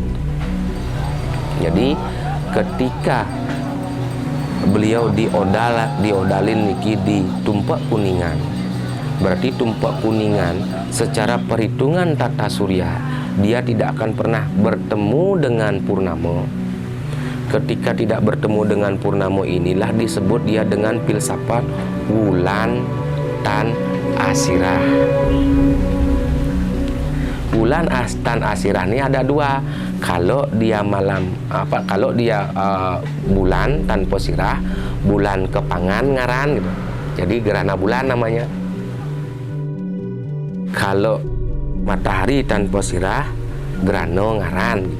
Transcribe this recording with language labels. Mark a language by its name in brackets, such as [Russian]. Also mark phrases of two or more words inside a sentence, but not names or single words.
[Indonesian] Jadi ketika beliau diodalin niki di Tumpak Kuningan, berarti Tumpak Kuningan secara perhitungan tata surya dia tidak akan pernah bertemu dengan purnama. Ketika tidak bertemu dengan purnama inilah disebut dia dengan filsafat [Kawi] wulan tan asirah. Bulan tan asirah [Indonesian] ini ada 2. Kalau dia kalau dia bulan tanpa sirah, [Balinese] bulan kepangan ngaran [Indonesian] gitu. Jadi gerhana bulan namanya. Kalau matahari tanpa sirah, gerhana ngaran gitu.